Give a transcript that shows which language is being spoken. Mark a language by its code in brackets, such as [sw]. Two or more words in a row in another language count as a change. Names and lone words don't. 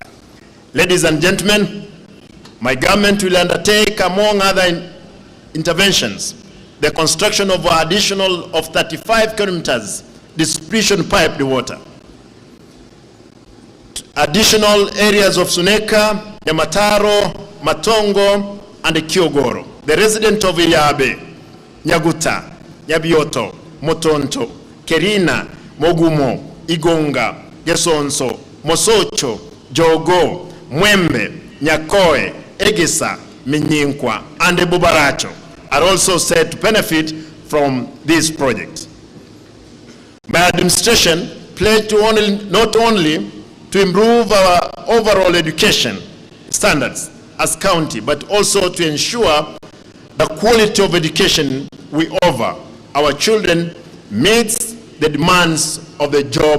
[en] Ladies and gentlemen, my government will undertake, among other interventions, the construction of an additional of 35 kilometers distribution piped water. Additional areas of Suneka, Yamataro, Matongo, and Kiogoro. The resident of Iyabe, Nyaguta, Nyabioto, Motonto, Kerina, Mogumo, Igonga, Gesonso, Mosocho, Jogo, Mwembe, Nyakoe, Egisa, Minyinkwa, and Bubaracho are also said to benefit from this project. My administration pledged to not only to improve our overall education standards as county, but also to ensure the quality of education we offer our children meets the demands of the job